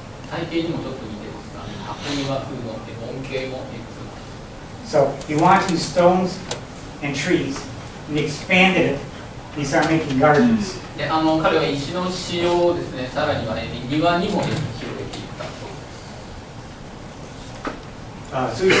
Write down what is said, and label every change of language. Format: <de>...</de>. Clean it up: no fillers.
<ja>体型にもちょっと似てますが、箱庭風の盆景も。</ja> <en>So he wanted to use stones and trees, and he expanded it. He started making gardens.</en> <ja>で彼は石の使用をですね、さらには、庭にも広げていったそうです。</ja>